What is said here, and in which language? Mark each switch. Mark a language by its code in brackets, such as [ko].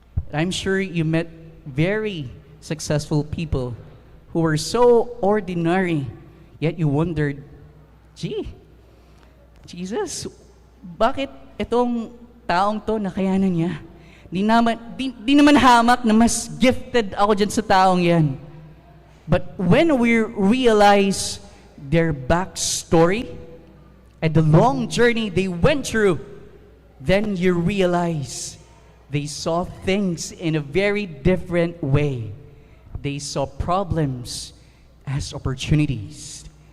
[en] I'm sure you met very successful people who were so ordinary, yet you wondered, gee, Jesus, [tl] bakit itong taong to nakayanan niya? Di naman hamak na mas gifted ako dyan sa taong yan. [en] But when we realize their backstory and the long journey they went through, then you realize they saw things in a very different way. They saw problems as opportunities.